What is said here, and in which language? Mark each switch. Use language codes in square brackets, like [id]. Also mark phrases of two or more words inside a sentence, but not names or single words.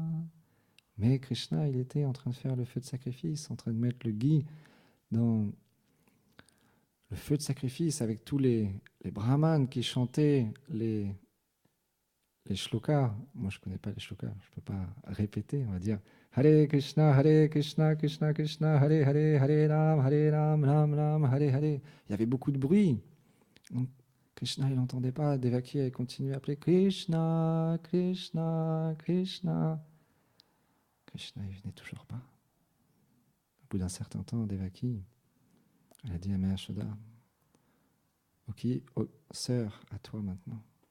[fr] Mais Krishna, il était en train de faire le feu de sacrifice, en train de mettre le ghee dans le feu de sacrifice avec tous les brahmanes qui chantaient les shlokas. Moi, je ne connais pas les shlokas, je ne peux pas répéter. On va dire [sa] हरे कृष्ण, कृष्ण कृष्ण, हरे हरे, हरे राम, राम राम, हरे हरे. [fr] Il y avait beaucoup de bruit. Donc, Krishna, il n'entendait pas. Devaki a continué à appeler Krishna, Krishna, Krishna. Krishna, il venait toujours pas. Au bout d'un certain temps, Devaki, elle a dit à Maya Yashoda, ok, oh, sœur, à toi maintenant.